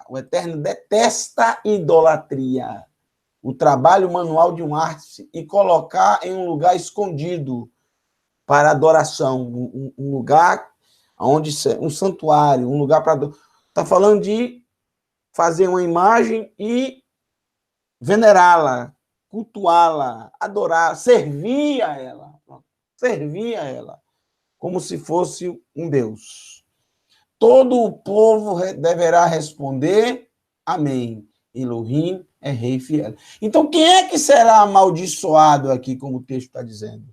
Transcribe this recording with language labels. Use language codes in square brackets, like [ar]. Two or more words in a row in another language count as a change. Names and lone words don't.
[pt] O Eterno detesta idolatria. O trabalho manual de um arte e colocar em um lugar escondido para adoração, um lugar onde um santuário, um lugar para está falando de fazer uma imagem e venerá-la, cultuá-la, adorar, servir a ela, como se fosse um Deus. Todo o povo deverá responder, Amém. Elohim é rei fiel. Então, quem é que será amaldiçoado aqui, como o texto está dizendo?